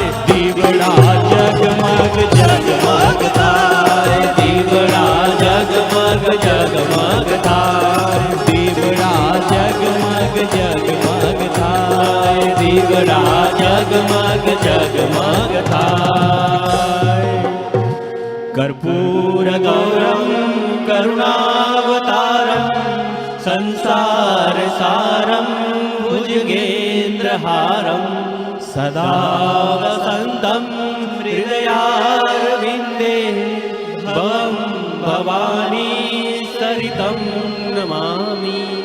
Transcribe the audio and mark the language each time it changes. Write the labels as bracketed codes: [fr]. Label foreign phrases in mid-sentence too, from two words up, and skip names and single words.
[gu] દીવડા જગમગ જગમગ થાય, દીવડા જગમગ જગમગ થાય, દીવડા જગમગ જગમગ થાય, દીવડા જગમગ જગમગ થાય. [sa] कर्पूर गौरम करुणावतारम संसार सारम भुजगेन्द्रहारम सदा वसन्तं हृदयारविन्दे भवं भवानी सरितं नमामि।